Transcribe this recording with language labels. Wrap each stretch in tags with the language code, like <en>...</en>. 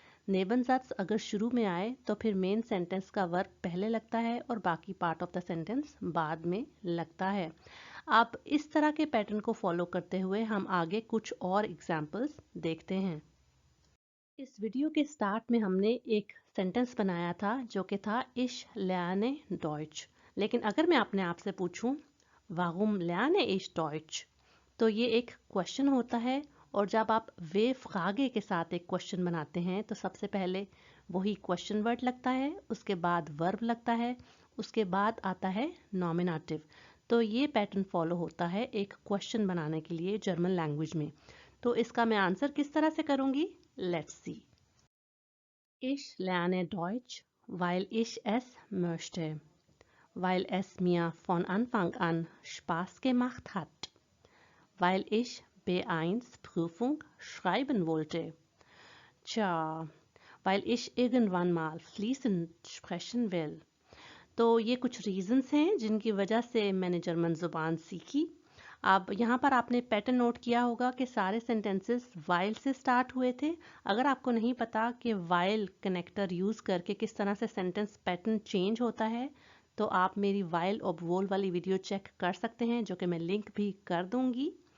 <hi>नेबनज़ात्स अगर शुरू में आए तो फिर मेन सेंटेंस का वर्ब पहले लगता है और बाकी पार्ट ऑफ द सेंटेंस बाद में लगता है। आप इस तरह के पैटर्न को फॉलो करते हुए हम आगे कुछ और एग्जाम्पल्स देखते हैं। इस वीडियो के स्टार्ट में हमने एक सेंटेंस बनाया था जो कि था</hi> <de>Ich lerne Deutsch।</de> <hi>लेकिन अगर मैं अपने आप से पूछूं</hi> <de>warum lerne ich Deutsch?</de> <hi>तो ये एक क्वेश्चन होता है, और जब आप वे फ्रागे के साथ एक क्वेश्चन बनाते हैं तो सबसे पहले वही क्वेश्चन वर्ड लगता है, उसके बाद वर्ब लगता है, उसके बाद आता है नॉमिनेटिव। तो ये पैटर्न फॉलो होता है एक क्वेश्चन बनाने के लिए जर्मन लैंग्वेज में। तो इसका मैं आंसर किस तरह से करूँगी, let's see.</hi> <de>Ich lerne Deutsch, weil ich es möchte, weil es mir von Anfang an Spaß gemacht hat, weil ich B1 Prüfung schreiben wollte. Tja, weil ich irgendwann mal fließend sprechen will.</de> <hi>तो ये कुछ reasons हैं जिनकी वजह से मैंने German ज़ुबान सीखी। अब यहाँ पर आपने पैटर्न नोट किया होगा कि सारे सेंटेंसेस वाइल से स्टार्ट हुए थे। अगर आपको नहीं पता कि वाइल कनेक्टर यूज़ करके किस तरह से सेंटेंस पैटर्न चेंज होता है, तो आप मेरी वाइल और वोल वाली वीडियो चेक कर सकते हैं, जो कि मैं लिंक भी कर दूंगी।</hi>